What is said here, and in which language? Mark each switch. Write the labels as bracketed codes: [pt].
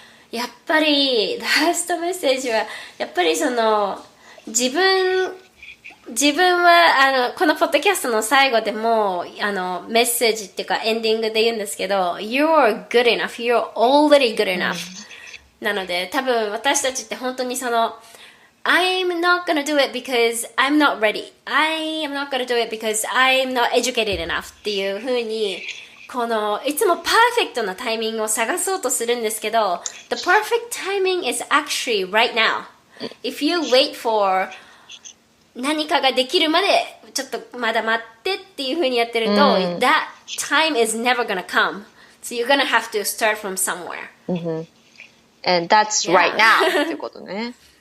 [ja] やっぱりラストメッセージはやっぱりその。自分はこのポッドキャストの最後でもメッセージっていうかエンディングで言うんですけど [en] You're good enough. You're already good enough. [ja] なので多分私たちって本当にその [en] I'm not gonna do it because I'm not ready. I am not gonna do it because I'm not educated enough [ja] っていう風にこのいつもパーフェクトなタイミングを探そうとするんですけど [en] The perfect timing is actually right now.If you wait for [ja] 何かができるまでちょっとまだ待ってっていう風にやってると、 [en] that time is never gonna come. So you're gonna have to start from somewhere. And that's right now [ja] ってことね。